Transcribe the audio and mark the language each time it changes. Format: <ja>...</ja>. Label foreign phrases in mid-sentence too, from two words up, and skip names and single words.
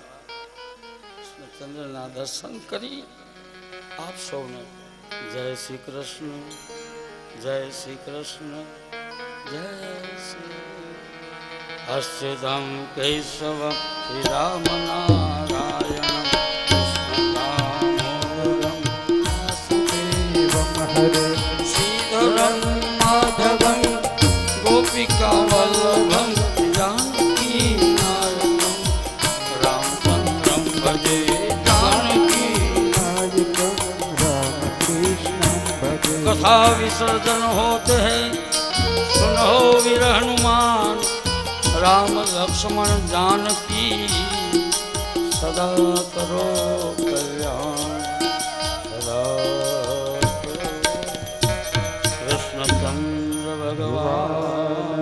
<gu>કૃષ્ણચંદ્રના દર્શન કરી આપ સૌને જય શ્રી કૃષ્ણ, જય શ્રી કૃષ્ણ, જય શ્રી.</gu> <sa>અસ્યદમ કેશવ શ્રી રામ નારાયણ કૃષ્ણ દામોદરમ વાસુદેવમ હરે શ્રી सुंदरम माधवम गोपिका वल्लभम जानकी नायकम रामचंद्रम भजे जानकी</sa> <hi>कथा विसर्जन होते हैं सुनो वीर हनुमान राम लक्ष्मण जानकी सदा करो कल्याण सदा करो। कृष्णचंद्र भगवान</hi>